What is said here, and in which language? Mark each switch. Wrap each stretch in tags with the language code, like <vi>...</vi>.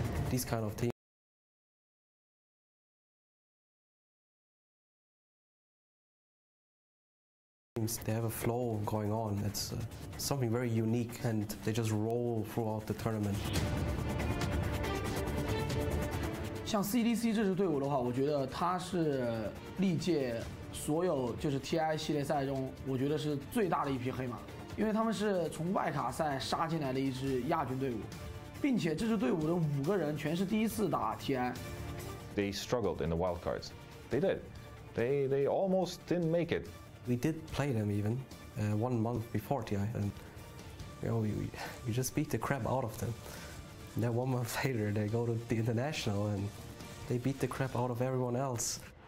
<en>These kind of teams. They have a flow going on. It's something very unique, and they just roll throughout the tournament.</en> <zh>像 CDC 这支队伍的话，我觉得它是历届所有就是 TI 系列赛中，我觉得是最大的一匹黑马，因为他们是从外卡赛杀进来的一支亚军队伍，并且这支队伍的5个人全是第一次打 TI。</zh> <en>They struggled in the wildcards. They did. They almost didn't make it. We did play them even 1 month before TI, and we just beat the crap out of them. And then 1 month later, they go to the international and they beat the crap out of everyone else.</en>